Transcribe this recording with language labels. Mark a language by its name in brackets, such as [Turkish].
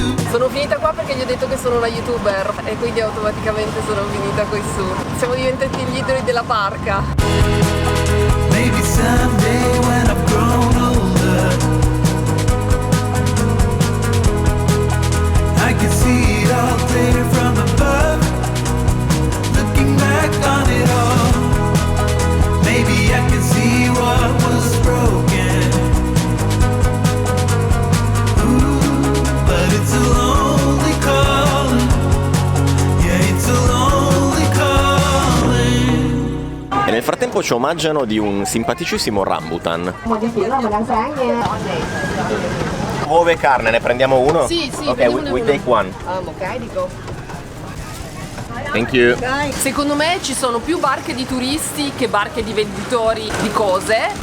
[Italian] Sono finita qua perché gli ho detto che sono una youtuber e quindi automaticamente sono finita qui su. Siamo diventati gli idoli della barca. [English] Maybe someday when I've grown older I can see it all clear from above. Looking back on it all, maybe I can see what was broken. Ooh, but it's a lonely calling. Yeah, it's a lonely calling. [Italian] E nel frattempo ci omaggiano di un simpaticissimo rambutan. Uova e carne, ne prendiamo uno? Sì, [English] ok, we take one. [Italian] Ok, dico. [English] Thank you. [Italian] Secondo me ci sono più barche di turisti che barche di venditori di cose.